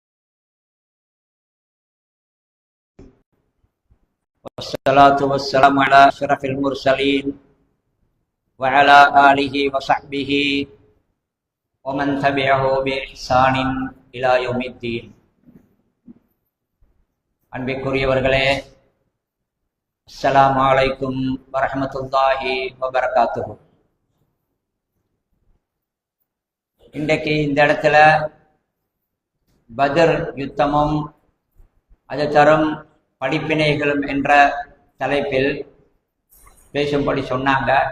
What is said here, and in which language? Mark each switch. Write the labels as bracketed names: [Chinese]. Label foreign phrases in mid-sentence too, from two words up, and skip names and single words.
[Arabic] والصلاة والسلام على أشرف المرسلين وعلى آله وصحبه ومن تبعه بإحسان إلى يوم الدين. அன்பிற்குரியவர்களே, السلام عليكم ورحمة الله وبركاته. [Tamil] இன்றைக்கு இந்த இடத்துல பத்ர் யுத்தமும் அது தரும் படிப்பினைகளும் என்ற தலைப்பில் பேசும்படி சொன்னாங்க.